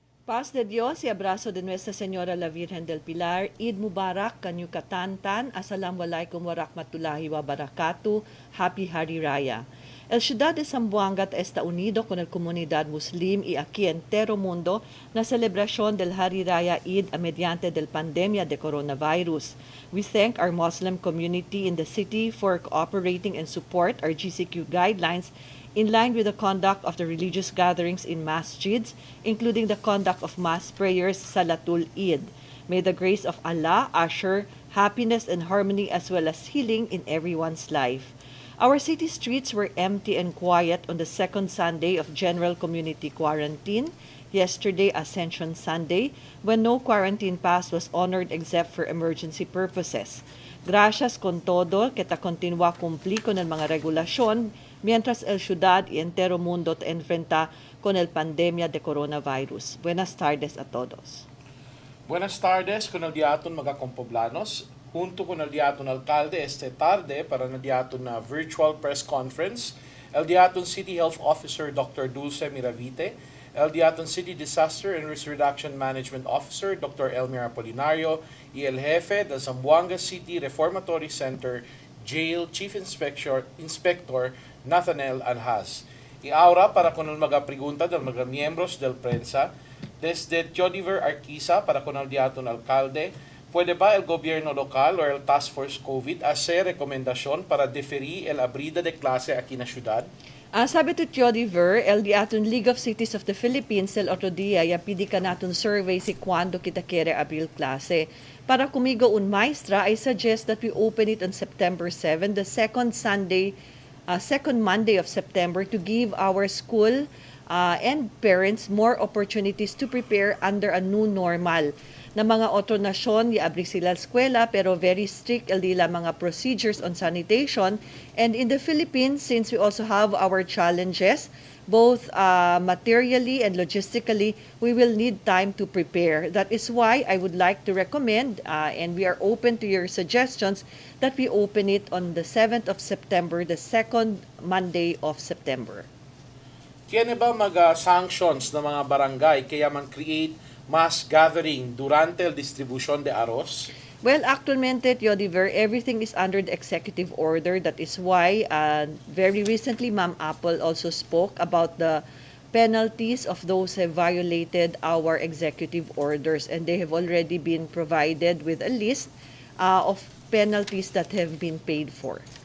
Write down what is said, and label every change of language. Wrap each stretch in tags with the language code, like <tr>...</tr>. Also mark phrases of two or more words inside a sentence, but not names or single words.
<cbk>Paz de Dios y abrazo de Nuestra Señora la Virgen del Pilar.</cbk> <ar>عيد مبارك,</ar> <tsg>kanyu katantan.</tsg> <ar>السلام عليكم ورحمة الله وبركاته.</ar> <en>Happy Hari Raya.</en> <cbk>El Ciudad de Zamboanga está unido con la comunidad muslim y aquí entero mundo na celebración del Hari Raya Eid a mediante del pandemia de coronavirus.</cbk> <en>We thank our Muslim community in the city for cooperating and support our GCQ guidelines in line with the conduct of the religious gatherings in masjids, including the conduct of mass prayers</en> <ar>صلاة العيد.</ar> <en>May the grace of Allah usher happiness and harmony as well as healing in everyone's life. Our city streets were empty and quiet on the second Sunday of general community quarantine, yesterday Ascension Sunday, when no quarantine pass was honored except for emergency purposes.</en> <cbk>Gracias con todo que ta continua cumplir con el mga regulasyon mientras el ciudad y entero mundo te enfrenta con el pandemia de coronavirus. Buenas tardes a todos. Buenas tardes con el diaton mga kompoblanos. Junto con el diaton alcalde este tarde para el diaton na virtual press conference, el diaton City Health Officer Dr. Dulce Miravite, el diaton City Disaster and Risk Reduction Management Officer Dr. Elmer Apolinario y el jefe del Zamboanga City Reformatory Center Jail Chief Inspector Nathaniel Anhas. Y ahora para con el mga pregunta del mga miembros del prensa, desde Teodiver Arquiza para con el diaton alcalde, ¿puede ba el gobierno local o el Task Force COVID hacer recomendación para deferir el abrida de clase aquí na syudad? Sabi to Teodiver, el diaton League of Cities of the Philippines, el otro día, ya pidi ka natin survey si cuando kita quiere abrir klase. Para kumigo un maestra,</cbk> <en>I suggest that we open it on September 7, the second Monday of September, to give our school and parents more opportunities to prepare under a new normal.</en> <cbk>Na mga otronasyon, iabri sila eskwela pero</cbk> <en>very strict</en> <cbk>dila mga</cbk> <en>procedures on sanitation. And in the Philippines, since we also have our challenges, both materially and logistically, we will need time to prepare. That is why I would like to recommend, and we are open to your suggestions, that we open it on the 7th of September, the second Monday of September.</en> <cbk>Tiene ba mga sanctions na mga barangay kaya man</cbk> <en>create mass gathering</en> <cbk>durante el distribution de arroz? Well, actualmente, Teodiver,</cbk> <en>everything is under the executive order. That is why very recently, Ma'am Apple also spoke about the penalties of those who have violated our executive orders. And they have already been provided with a list of penalties that have been paid for.</en>